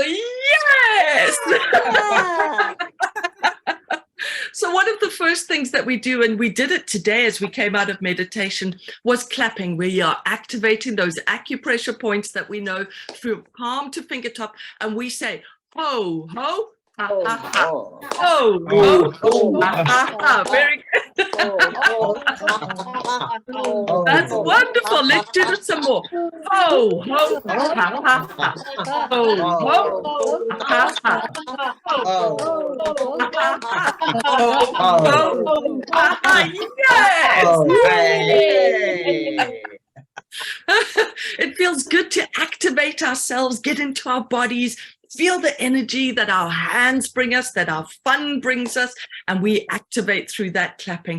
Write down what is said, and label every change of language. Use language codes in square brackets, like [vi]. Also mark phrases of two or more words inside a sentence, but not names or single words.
[en] Yes! So one of the first things that we do, and we did it today as we came out of meditation, was clapping. We are activating those acupressure points that we know from palm to fingertip, and we say, ho, ho, ha, ha, ha. Ho, ho, ho, ha, ha, ha. Very good. That's wonderful. Let's do this some more. Ho, ho, ha, ha, ha. Ho, ho, ha, ha. Yes! It feels good to activate ourselves, get into our bodies, feel the energy that our hands bring us, that our fun brings us, and we activate through that clapping.